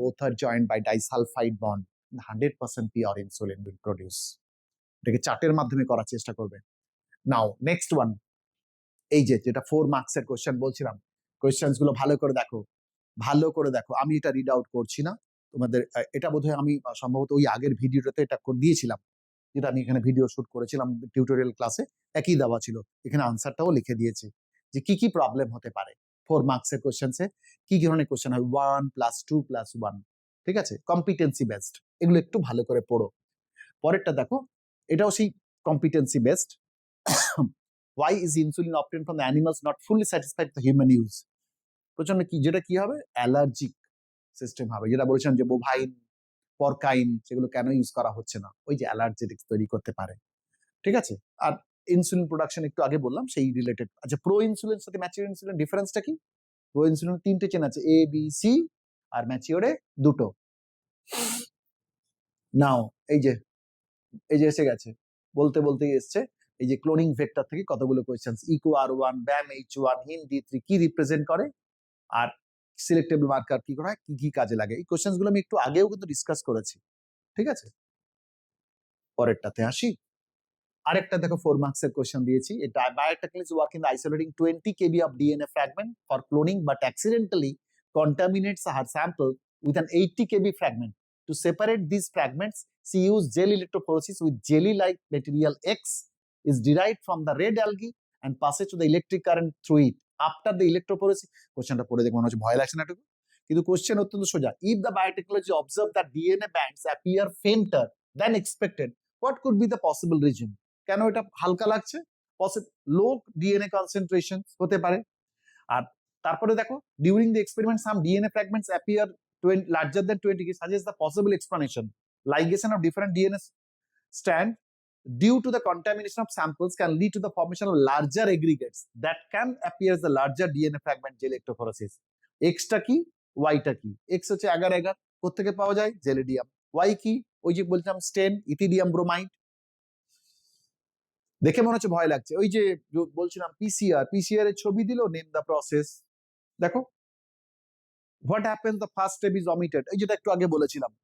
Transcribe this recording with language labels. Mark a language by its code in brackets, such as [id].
[en] Both are joined by disulfide bond, 100% pure insulin will produce। [bn] এটাকে চার্টের মাধ্যমে করার চেষ্টা করবে। [en] now next one, [bn] এই যে যেটা 4 মার্কসের কোশ্চেন বলছিলাম, কোশ্চেন্স গুলো ভালো করে দেখো, ভালো করে দেখো। আমি এটা রিড আউট করছি না তোমাদের, এটা বোধহয় আমি সম্ভবত ওই আগের ভিডিওটাতে এটা দিয়েছিলাম, যেটা আমি এখানে ভিডিও শুট করেছিলাম টিউটোরিয়াল ক্লাসে, একই দেওয়া ছিল। এখানে আনসারটাও লিখে দিয়েছি যে কি কি প্রবলেম হতে পারে 4 মার্কসের কোশ্চেন্সে, কি কি ধরনের কোশ্চেন হয়। 1 + 2 + 1, ঠিক আছে, কম্পিটেন্সি বেসড। এগুলো একটু ভালো করে পড়ো। পরেরটা দেখো, এটাও সেই competency based. [en] why is insulin obtained from the animals not fully satisfied the human use? [bn] প্রচন্ড কি, যেটা কি হবে? অ্যালার্জিক সিস্টেম হবে, যেটা বলেছিলাম যে বোভাইন, পরকাইন, সেগুলো কেন ইউজ করা হচ্ছে না? ওই যে অ্যালার্জেটিক্স তৈরি করতে পারে, ঠিক আছে। আর ইনসুলিন প্রোডাকশন একটু আগে বললাম, সেই রিলেটেড। আচ্ছা, প্রো ইনসুলিন সাথে ম্যাচিওর ইনসুলিন ডিফারেন্সটা কি? প্রো ইনসুলিন 3টে চেন আছে, এ বি সি, আর ম্যাচিওরে 2টো। নাও এই যে এসে গেছে, বলতে বলতেই এসছে। এই যে ক্লোনিং ভেক্টর থেকে কতগুলো কোয়েশ্চেন্স, ইকো আর1, ব্যাম H1, হিন D3 কি রিপ্রেজেন্ট করে, আর সিলেক্টেবল মার্কার কি করা হয়, কি কি কাজে লাগে। এই কোয়েশ্চেন্স গুলো আমি একটু আগেও কিন্তু ডিসকাস করেছি, ঠিক আছে। পরেরটাতে আসি। আরেকটা দেখো 4 মার্কসের কোয়েশ্চেন দিয়েছি, [en] এটা biotechnology work in isolating 20 kb of DNA fragment for cloning but accidentally contaminates her sample with an 80 kb fragment. To separate these fragments, she used gel electrophoresis with jelly-like material X is derived from the red algae and passes to the electric current through it. After the electrophoresis, [bn] কোশ্চেনটা পড়ে দেখে মনে হচ্ছে ভয় লাগছে না একটু, কিন্তু কোশ্চেন অত্যন্ত সোজা। [en] If the biotechnology observed that DNA bands appear fainter than expected, what could be the possible reason? [bn] কেন এটা হালকা লাগছে? লো ডিএনএ কনসেন্ট্রেশন হতে পারে। আর তারপরে দেখো, [en] During the experiment some DNA fragments appear larger than 20 suggest the possible explanation. Ligation of different DNA strand due to the contamination of samples can lead to the formation of larger aggregates that can appear as the larger DNA fragment gel electrophoresis. [bn] X টা কি, Y টা কি? X হচ্ছে agar agar, কোত্থেকে পাওয়া যায়? জেলিডিয়াম। Y কি? ওই যে বলছিলাম স্টেন, ইথিডিয়াম ব্রোমাইড। দেখে মনে হচ্ছে ভয় লাগছে, ওই যে বলছিলাম পিসিআর এর ছবি দিল, নেম দা প্রসেস। [en] দেখো, what happen the first step is omitted, [bn] এই যেটা একটু আগে বলেছিলাম।